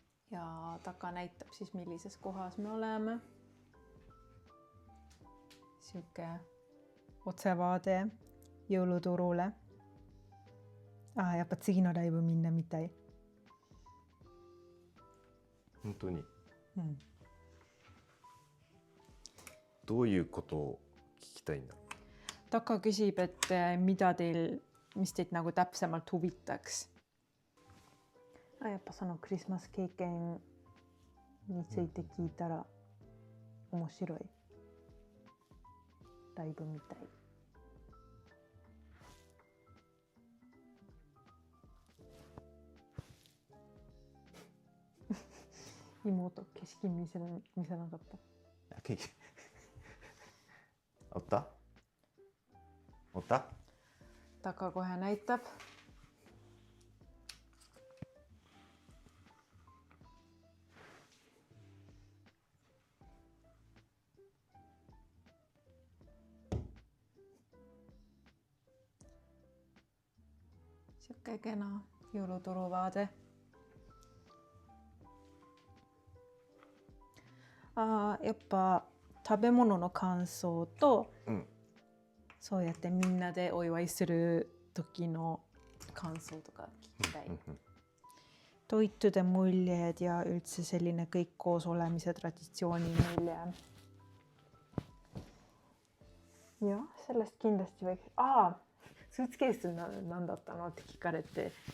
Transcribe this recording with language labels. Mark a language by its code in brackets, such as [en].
[et] Ja Taka näitab siis millises kohas me oleme. Siuke otsevaade jõuluturule. [ja] ああ、やっぱ次のライブみんな見たい。本当に。うん。どういうことを聞きたいんだろう。 [et] Taka küsib, et mis teid nagu täpsemalt huvitaks. [ja] やっぱそのクリスマス経験について聞いたら面白い。ライブみたい。妹、景色見せなかった。おった？ [et] Taka kohe näitab. Siuke kena jõuluturuvaade. [ja] やっぱ食べ物の感想と、そうやってみんなでお祝いする時の感想とか聞きたい。 [et] Toitude muljed ja üldse selline kõik koos olemise traditsiooni mulje. Jah, sellest kindlasti võiks. Suitcase on nandata noって聞かれて。